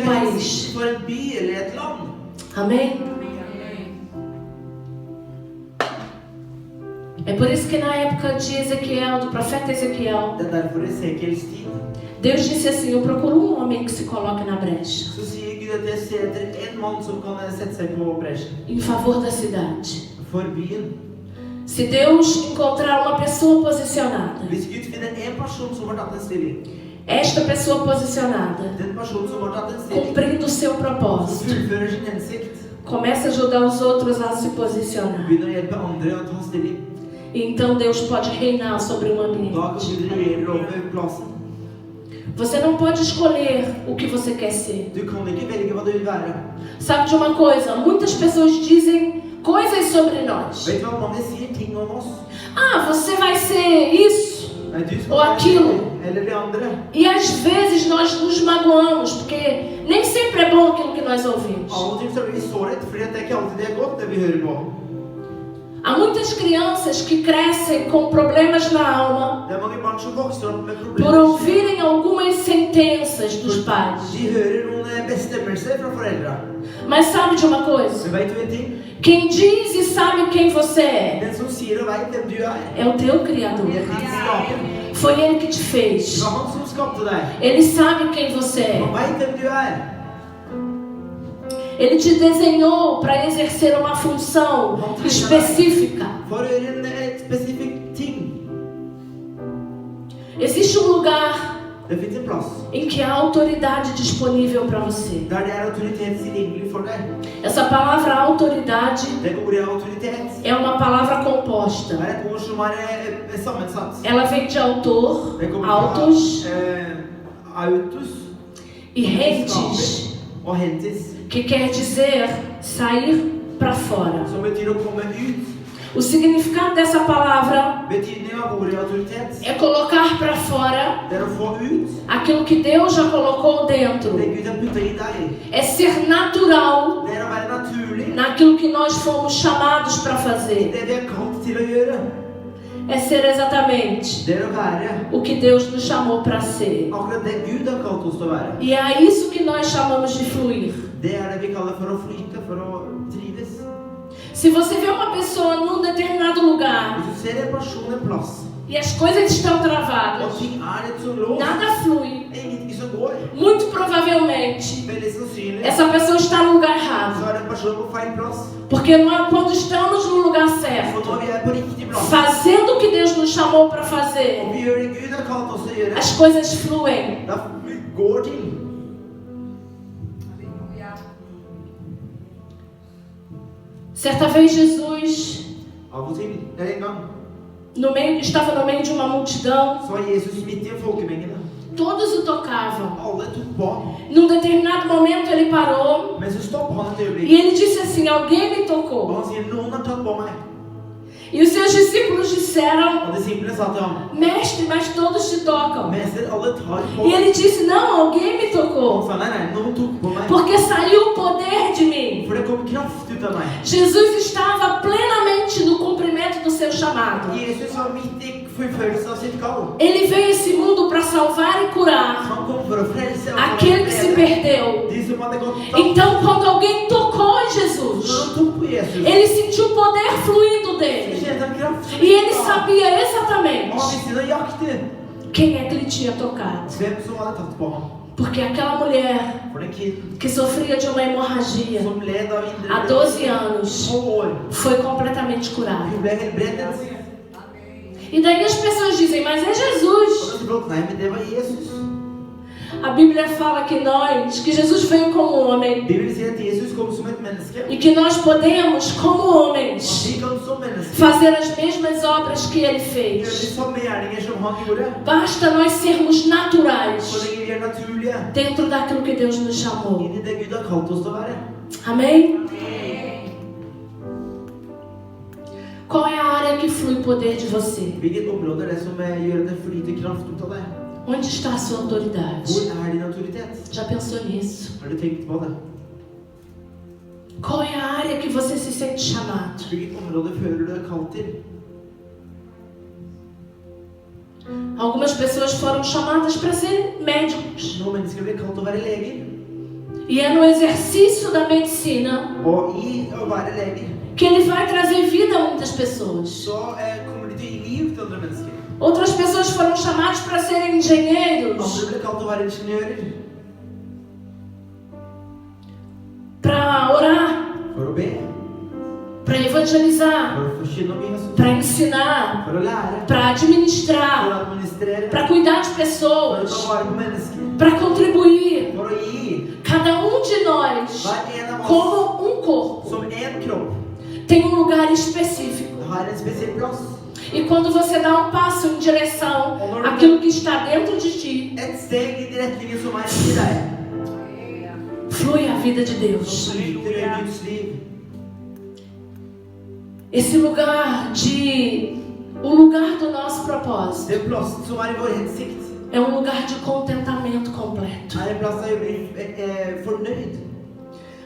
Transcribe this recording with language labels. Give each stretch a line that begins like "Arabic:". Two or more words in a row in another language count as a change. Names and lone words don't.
Portuguese: país.
Norwegian: hensikten for en by eller et land.
Portuguese: Amém? É por isso que na época de Ezequiel, do profeta Ezequiel,
Norwegian: Det er derfor Esekiels tid.
Portuguese: Deus disse assim: eu procuro um homem que se coloque na brecha,
Norwegian: Så sier Gud at jeg ser etter en mann som kan sette seg på bresjen
Portuguese: em favor da cidade.
Norwegian: for byen.
Portuguese: Se Deus encontrar uma pessoa posicionada,
Norwegian: Hvis Gud finner en person som har tatt en stilling,
Portuguese: esta pessoa posicionada,
Norwegian: den personen som har tatt en stilling,
Portuguese: cumprindo o seu
Norwegian: som
Portuguese: propósito,
Norwegian: fullfører sin hensikt,
Portuguese: começa a ajudar os outros a se posicionar.
Norwegian: begynner å hjelpe andre å ta stilling,
Portuguese: E então Deus pode reinar sobre o
Norwegian: da kan
Portuguese: ambiente.
Norwegian: Gud regjere over plassen.
Portuguese: Você não pode escolher o que você quer ser.
Norwegian: Du kan ikke velge hva du vil være.
Portuguese: Sabe de uma coisa? Muitas pessoas dizem coisas sobre nós.
Norwegian: Vet du hva mange sier ting om oss?
Portuguese: Ah, você vai ser isso.
Norwegian: Nei, du skal Og være
Portuguese: aquilo.
Norwegian: det, eller det andre.
Portuguese: E às vezes nós nos magoamos, porque nem sempre é bom aquilo que nós ouvimos.
Norwegian: Av og til så blir vi såret, fordi det er ikke alltid det er godt det vi hører på.
Portuguese: Há muitas crianças que crescem com problemas na alma
Norwegian: Det mange barn som vokser opp med
Portuguese: por
Norwegian: problemer.
Portuguese: ouvirem algumas sentenças dos pais.
Norwegian: De hører noen bestemmelser fra foreldre.
Portuguese: Mas sabe de uma coisa?
Norwegian: Men vet du en ting?
Portuguese: Quem diz e sabe quem você é,
Norwegian: Den som sier og vet hvem du er,
Portuguese: é o teu Criador.
Norwegian: det er din skaper.
Portuguese: Foi Ele que te fez.
Norwegian: Det var han som skapte deg.
Portuguese: Ele sabe quem você é.
Norwegian: Han vet hvem du er.
Portuguese: Ele te desenhou para exercer uma função específica.
Norwegian: For å gjøre en spesifikk ting.
Portuguese: Existe um lugar
Norwegian: Det finnes en plass
Portuguese: em que há autoridade disponível para você.
Norwegian: der det er autoritet tilgjengelig for deg.
Portuguese: Essa palavra autoridade
Norwegian: Det ordet autoritet
Portuguese: é uma palavra composta.
Norwegian: er et ord som er sammensatt.
Portuguese: Ela vem de autor,
Norwegian: Det kommer
Portuguese: autos
Norwegian: fra autos
Portuguese: e rentis,
Norwegian: og hentis,
Portuguese: que quer dizer sair para fora.
Norwegian: som betyr å komme ut.
Portuguese: O significado dessa palavra
Norwegian: Betydningen av ordet autoritet
Portuguese: é colocar para fora
Norwegian: det er å få ut
Portuguese: aquilo que Deus já colocou dentro.
Norwegian: det Gud har puttet i deg.
Portuguese: É ser natural
Norwegian: Det er å være naturlig.
Portuguese: naquilo que nós fomos chamados para fazer.
Norwegian: Det vi er kalt til å gjøre.
Portuguese: É ser exatamente
Norwegian: Det er å være
Portuguese: o que Deus nos chamou para ser.
Norwegian: akkurat det Gud har kalt oss til å være.
Portuguese: E é isso que nós chamamos de fluir.
Norwegian: Det er det vi kaller for å flyte, for å trives.
Portuguese: Se você vê uma pessoa num determinado lugar
Norwegian: Hvis du ser en person en plass,
Portuguese: e as coisas estão
Norwegian: og
Portuguese: travadas,
Norwegian: ting er litt så låst,
Portuguese: nada flui,
Norwegian: det er ingenting som går,
Portuguese: muito provavelmente
Norwegian: veldig sannsynlig,
Portuguese: essa pessoa está no lugar
Norwegian: så
Portuguese: errado.
Norwegian: er det en person på feil plass.
Portuguese: Porque quando estamos no lugar certo,
Norwegian: For når vi er på riktig plass,
Portuguese: fazendo o que Deus nos chamou para
Norwegian: og
Portuguese: fazer,
Norwegian: vi gjør det Gud har kalt oss til å gjøre,
Portuguese: as coisas fluem.
Norwegian: da går ting.
Portuguese: Certa vez Jesus
Norwegian: Av og til, eller en gang,
Portuguese: estava no meio de uma multidão,
Norwegian: så var Jesus midt i en folkemengde.
Portuguese: todos o tocavam.
Norwegian: Alle tok på,
Portuguese: Num determinado momento ele parou
Norwegian: men så stoppet han et øyeblikk,
Portuguese: e ele disse assim: alguém me
Norwegian: og
Portuguese: tocou.
Norwegian: han sier, noen har tatt på meg.
Portuguese: E os seus discípulos disseram:
Norwegian: Og disiplene sa til ham,
Portuguese: mestre, mas todos te tocam.
Norwegian: mester, alle tar på.
Portuguese: E ele disse: não, alguém me
Norwegian: Han
Portuguese: tocou,
Norwegian: sa, nei, noen tok på meg.
Portuguese: porque saiu o poder de mim.
Norwegian: For det kom kraft ut av meg.
Portuguese: Jesus estava plenamente no cumprimento do seu chamado.
Norwegian: Jesus var midt i fullførelsen av sitt kall.
Portuguese: Ele veio a esse mundo para salvar e curar
Norwegian: Han kom for å frelse og
Portuguese: aquele que se perdeu.
Norwegian: de som hadde gått tapt.
Portuguese: Então, quando alguém tocou em
Norwegian: Når
Portuguese: Jesus,
Norwegian: han tok på Jesus,
Portuguese: ele sentiu o poder fluindo
Norwegian: så
Portuguese: dele.
Norwegian: kjente han kraft.
Portuguese: E ele
Norwegian: Og
Portuguese: sabia
Norwegian: han
Portuguese: exatamente
Norwegian: visste nøyaktig
Portuguese: quem é que ele tinha tocado.
Norwegian: hvem som hadde tatt på ham.
Portuguese: Porque aquela mulher
Norwegian: For den kiden
Portuguese: que sofria de uma hemorragia
Norwegian: som led av
Portuguese: há
Norwegian: indre
Portuguese: 12 anos
Norwegian: 12 år,
Portuguese: foi completamente curada.
Norwegian: hun ble helbredet.
Portuguese: E daí as pessoas dizem: mas é
Norwegian: Og
Portuguese: Jesus.
Norwegian: da sier nei, men det var Jesus.
Portuguese: A Bíblia fala que Jesus veio como homem
Norwegian: Bibelen sier at Jesus kom som et menneske.
Portuguese: e que nós podemos, como homens,
Norwegian: Vi kan som mennesker
Portuguese: fazer as mesmas obras que ele
Norwegian: gjøre de
Portuguese: fez.
Norwegian: samme gjerninger som han gjorde.
Portuguese: Basta nós sermos naturais
Norwegian: Så lenge vi er naturlige
Portuguese: dentro daquilo que Deus nos chamou.
Norwegian: inn i det Gud har kalt oss til å være.
Portuguese: Amém? Qual é a área que flui poder de você?
Norwegian: Hvilket område er det som gjør at det flyter kraft ut av deg?
Portuguese: Onde está a sua autoridade?
Norwegian: Hvor er din autoritet?
Portuguese: Já pensou nisso?
Norwegian: Har du tenkt på det?
Portuguese: Qual é a área que você se sente chamado?
Norwegian: Hvilket område føler du deg kalt til?
Portuguese: Algumas pessoas foram chamadas para ser médicos.
Norwegian: Noen mennesker blir kalt til å være leger.
Portuguese: E é no exercício da medicina
Norwegian: Og i å være leger,
Portuguese: que ele vai trazer vida a muitas pessoas.
Norwegian: så kommer de til å gi liv til andre mennesker.
Portuguese: Outras pessoas foram chamadas para serem engenheiros,
Norwegian: Andre blir kalt til å være ingeniører.
Portuguese: para orar,
Norwegian: For å be,
Portuguese: para evangelizar,
Norwegian: for å forkynne om Jesus,
Portuguese: para ensinar,
Norwegian: for å lære,
Portuguese: para
Norwegian: for
Portuguese: administrar,
Norwegian: å administrere,
Portuguese: para cuidar de
Norwegian: for å
Portuguese: pessoas,
Norwegian: ta vare på mennesker,
Portuguese: para contribuir.
Norwegian: for å gi.
Portuguese: Cada um de nós,
Norwegian: Hver en av oss
Portuguese: como um corpo,
Norwegian: som en kropp
Portuguese: tem um lugar específico.
Norwegian: har en spesiell plass.
Portuguese: E quando você dá um passo em direção àquilo que está dentro de ti,
Norwegian: Et steg i retningen som er i deg,
Portuguese: flui a vida de
Norwegian: så
Portuguese: Deus.
Norwegian: flyter Guds liv.
Portuguese: Esse lugar o lugar do nosso propósito
Norwegian: Den plassen som er i vår hensikt,
Portuguese: é um lugar de contentamento completo.
Norwegian: er en plass der vi blir fornøyd.